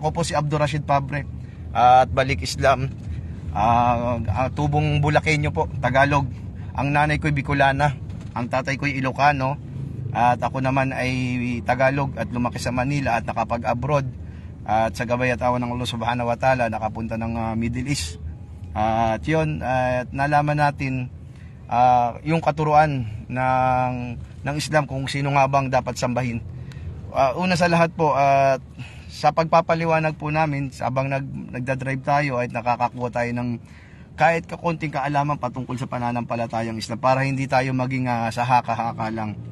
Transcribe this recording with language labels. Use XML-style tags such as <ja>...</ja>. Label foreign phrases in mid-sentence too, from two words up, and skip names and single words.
<tl>Ako po si Abdul Rashid Pabre at Balik Islam. Tubong Bulakenyo po, Tagalog. Ang nanay ko'y Bicolana, ang tatay ko'y Ilocano, at ako naman ay Tagalog at lumaki sa Manila at nakapag-abroad. At sa gabay at awan ng Allah</tl> <ar>سبحانه وتعالى,</ar> <tl>nakapunta ng Middle East. At yun, at nalaman natin yung katuruan ng Islam, kung sino nga bang dapat sambahin. Una sa lahat po, sa pagpapaliwanag po namin, habang nagdadrive tayo ay nakakakuha tayo ng kahit kakunting kaalaman patungkol sa pananampalatayang Islam para hindi tayo maging sa haka-haka lang.</tl>